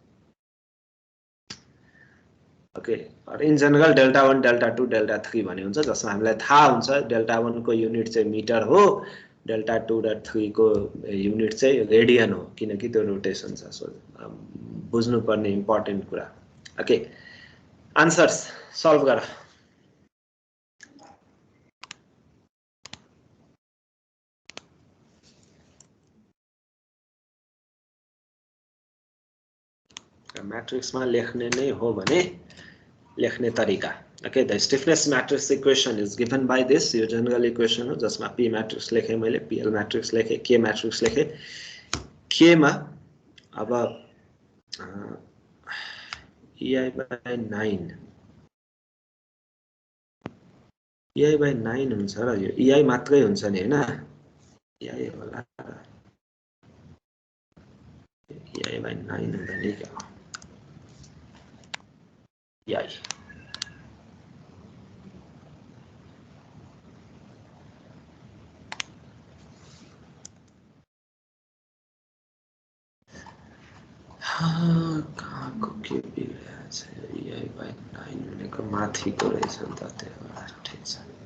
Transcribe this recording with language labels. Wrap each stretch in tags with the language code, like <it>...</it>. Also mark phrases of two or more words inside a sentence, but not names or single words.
<en>okay in general delta 1 delta 2 delta 3</en> <ne>भन्ने हुन्छ जसमा हामीलाई थाहा हुन्छ डेल्टा 1 को युनिट चाहिँ मिटर हो डेल्टा 2 र 3 को युनिट चाहिँ रेडियन हो किनकि त्यो रोटेसन छ सो बुझ्नु पर्ने इम्पोर्टेन्ट कुरा</ne> <en>okay answers solve</en> <ne>गर मैट्रिक्स में लेख्ने नै हो भने लेख्ने तरिका</ne> <en>okay the stiffness matrix equation is given by this</en> <ne>यो</ne> <en>general equation</en> <ne>हो जसमा</ne> <en>p matrix</en> <ne>लेखे मैले</ne> <en>pl matrix</en> <ne>लेखे</ne> <en>k matrix</en> <ne>लेखे k मा अब</ne> <en>ei by 9 ei by 9</en> <ne>हुन्छ र यो ei मात्रै हुन्छ नि हैन ei होला</ne> <en>ei by 9</en> <ne>हुँदैन नि क्या ei कहाँको के बिग्रेको छ</ne> <en>ei by 9</en> <ne>भनेको माथिको रहेछ नि त त्यही भएर ठिक छ</ne>